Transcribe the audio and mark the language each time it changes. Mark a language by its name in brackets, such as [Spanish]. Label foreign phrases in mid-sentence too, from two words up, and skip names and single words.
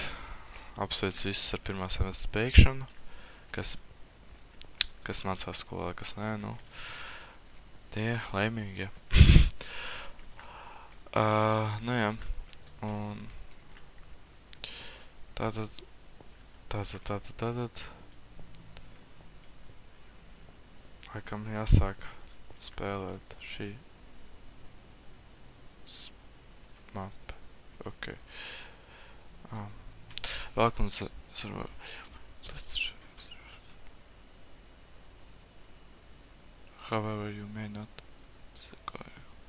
[Latvian] Apsveicu visus ar pirmā semestra beigšanu. Kas mācās skolā, kas nē, tie laimīgi, jā. Jā. Un tātad. Laikam jāsāk spēlēt šī mapa. [English] Ok. Welcome to survival. However, you may not survive.